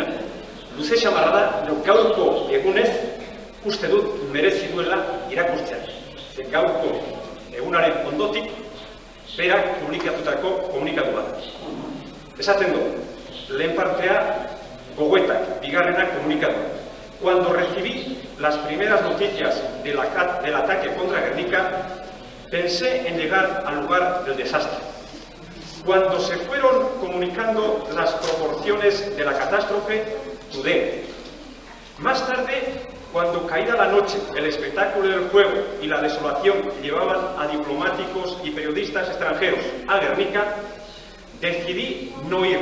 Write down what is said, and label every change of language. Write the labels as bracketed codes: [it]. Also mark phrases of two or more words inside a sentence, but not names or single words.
[eu] Luze xamarra da, gaurko egunez uste dut merezi duela irakurtzea. Gaurko egunaren ondotik berak publikatutako komunikatu bat. Esaten du, lehen partea gogoetak, bigarrenak komunikatu. [es] Cuando recibí las primeras noticias del ataque contra Guernica, pensé en llegar al lugar del desastre. Cuando se fueron comunicando las proporciones de la catástrofe, dudé. Más tarde, cuando caída la noche, el espectáculo del fuego y la desolación llevaban a diplomáticos y periodistas extranjeros a Guernica, decidí no ir.